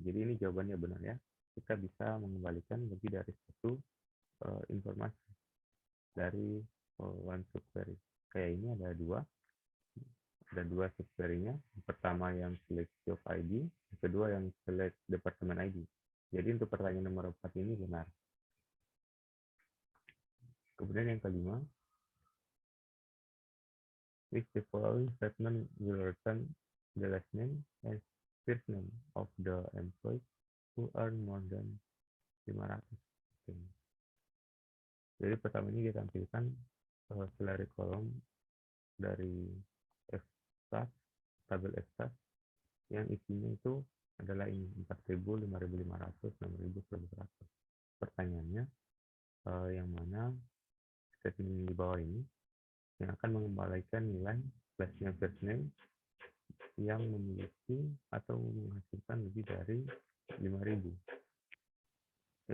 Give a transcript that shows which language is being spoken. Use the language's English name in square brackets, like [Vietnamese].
[Indonesian] Jadi ini jawabannya benar ya. Kita bisa mengembalikan lebih dari satu informasi dari one subquery. Kayak ini ada dua subquery-nya. Yang pertama yang select job ID, yang kedua yang select department ID. Jadi untuk pertanyaan nomor 4 ini benar. Kemudian yang kelima, [English] which the following statement will return the last name and first name of the employee who earn more than 500. Okay. [Indonesian] Jadi pertama ini kita tampilkan salary column dari F-stat, tabel F-stat, yang isinya itu adalah ini 4.000, 5.500, 6.000, 1.100. Pertanyaannya, yang mana statement di bawah ini yang akan mengembalikan nilai last name first name yang memiliki atau menghasilkan lebih dari 5.000.